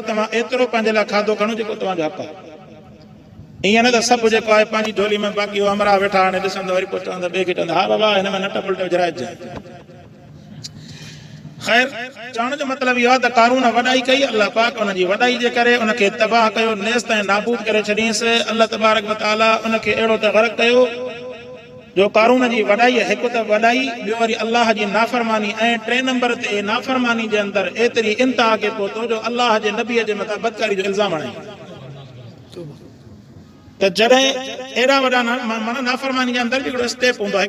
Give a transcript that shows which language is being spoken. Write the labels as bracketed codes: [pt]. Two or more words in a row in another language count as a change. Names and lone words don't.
[sd] तव्हां एतिरो पंहिंजे लाइ खाधो खणो जेको तव्हांजो हक़ आहे। ईअं न त सभु जेको आहे पंहिंजी झोली में, बाक़ी अमरा वेठा हाणे ॾिसंदो, वरी पोइ चवंदा ॿिए खे चवंदा हा बाबा हिन में नट पलट विझराइजे। ख़ैर, चवण जो मतिलबु इहो आहे त कारून वॾाई कई, अल्लाह पाक उनजी वॾाई जे करे उनखे तबाह कयो, नेस्त ऐं नाबूद करे छॾींसि। अल्लाह तबारक व तआला उनखे अहिड़ो त ग़रक़ कयो जो कारून जी वॾाई, हिकु त वॾाई, ॿियो वरी अल्लाह जी नाफ़रमानी, ऐं टे नंबर ते नाफ़रमानी जे अंदरि एतिरी इंतिहा खे पहुतो जो अल्लाह जे नबीअ जे मथां बदकारी जो इल्ज़ाम हणाई। त जॾहिं एॾा वॾा माना नाफ़रमानी जे अंदरि बि हिकिड़ो स्टेप हूंदो आहे।